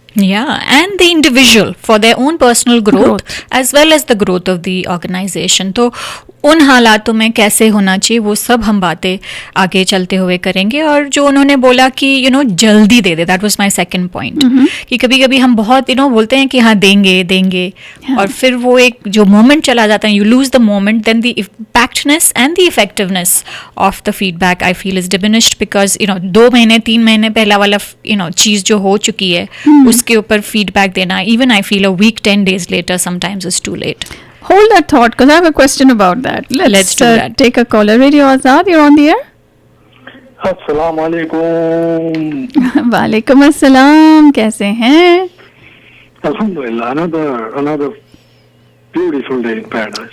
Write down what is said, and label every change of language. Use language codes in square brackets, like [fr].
[en] Yeah, and the individual for their own personal growth as well as the growth of the organization. [hi] तो उन हालातों में कैसे होना चाहिए वो सब हम बातें आगे चलते हुए करेंगे। और जो उन्होंने बोला कि जल्दी दे दे, [en] that was my second point, [hi] कि कभी कभी हम बहुत बोलते हैं कि हाँ देंगे और फिर वो एक जो मोमेंट चला जाता है, [en] you lose the moment, then the impactness and the effectiveness of the feedback I feel is diminished, [hi] because 2 महीने 3 महीने पहला वाला चीज़ जो हो चुकी है उसके ऊपर फीडबैक देना, [en] Even I feel a week 10 days later sometimes is too late. Hold that thought, because I have a question about that. Let's do that. Take a caller. Radio Azad, you're on the air. [ar] Assalamu alaikum. Walaikum assalam. [hi] कैसे हैं? [en] Alhamdulillah. Another beautiful day in paradise.